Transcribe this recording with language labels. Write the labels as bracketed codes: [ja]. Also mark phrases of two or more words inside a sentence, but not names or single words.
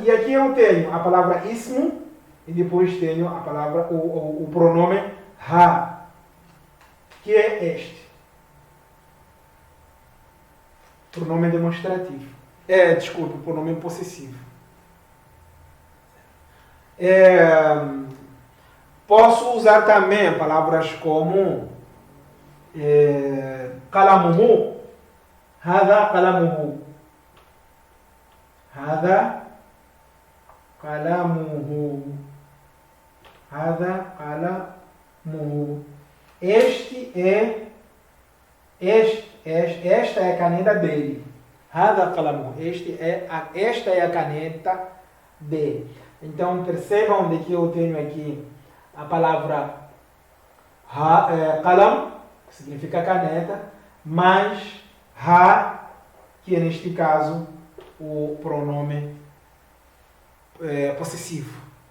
[pt] E aqui eu tenho a palavra ismu e depois tenho a palavra, o pronome ha, que é este. Pronome demonstrativo. Desculpe, pronome possessivo. Posso usar também palavras como kalamuhu. [ar] هذا قلمه. هذا قلمه. هذا قلمه. [pt] Esta é a caneta dele. [ar] هذا قلم. [pt] Esta é a caneta de. Então percebam de que eu tenho aqui a palavra qalam, que significa caneta, mais ha, que é neste caso o pronome possessivo.